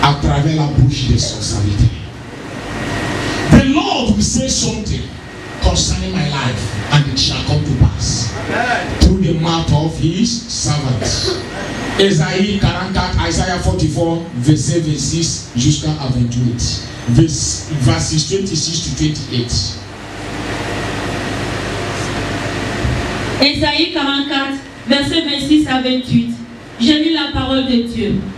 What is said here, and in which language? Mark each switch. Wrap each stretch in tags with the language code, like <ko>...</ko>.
<fr>travers la bouche de son serviteur.</fr> <en>The Lord will say something concerning my life, and it shall come to pass through the mouth of his servants.</en> <fr>Ésaïe 44, Isaiah 44, verset 26 jusqu'à 28.</fr> <en>Verses 26 to 28.</en> <fr>Ésaïe 44, verset 26 à 28. Je lis la parole de Dieu.</fr>